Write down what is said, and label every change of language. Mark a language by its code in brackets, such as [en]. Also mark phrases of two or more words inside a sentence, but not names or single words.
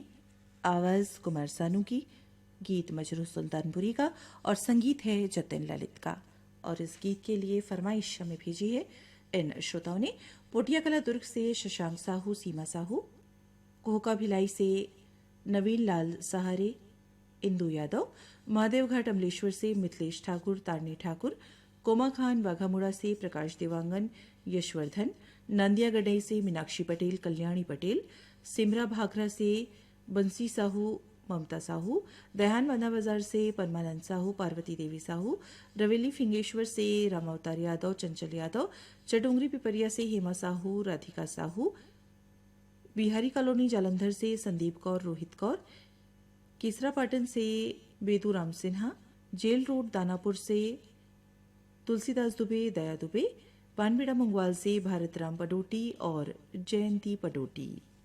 [hi] आवाज़ कुमार सानू की, गीत मजरू सुल्तानपुरी का और संगीत है जतिन ललित का। और इस गीत के लिए फरमाइश हमें भेजी है इन श्रोताओं ने। पोटिया कला दुर्ग से शशांक साहू, सीमा साहू, कोहका भिलाई से नवीन लाल सहारे, इंदु यादव, महादेव घाट अमलेश्वर से मिथिलेश ठाकुर, तारणी ठाकुर, कोमा खान बाघामुड़ा से प्रकाश देवांगन, यशवर्धन, नंदिया गडई से मीनाक्षी पटेल, कल्याणी पटेल, सिमरा भाखरा से बंसी साहू, ममता साहू, दयान बांधा बाजार से परमानंद साहू, पार्वती देवी साहू, रवेली फिंगेश्वर से रामावतार यादव, चंचल यादव, चटुंगरी पिपरिया से हेमा साहू, राधिका साहू, बिहारी कॉलोनी जालंधर से संदीप कौर, रोहित कौर, केसरा पाटन से बेदू राम सिन्हा, जेल रोड दानापुर से तुलसीदास दुबे, दया दुबे, पानबेड़ा मंगवाल से भारत राम पडोटी और जयंती पडोटी।